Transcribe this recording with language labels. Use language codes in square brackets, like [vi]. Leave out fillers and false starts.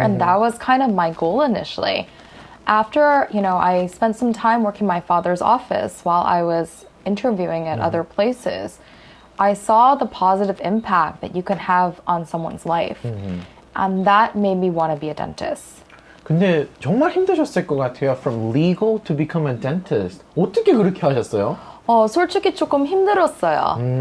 [en] And that was kind of my goal initially. After, I spent some time working in my father's office while I was interviewing at other places, I saw the positive impact that you can have on someone's life. And that made me want to be a dentist. [ko] 근데 정말 힘드셨을 것 같아요. [en] From legal to become a dentist. [ko] 어떻게 그렇게 하셨어요? 솔직히 조금 힘들었어요.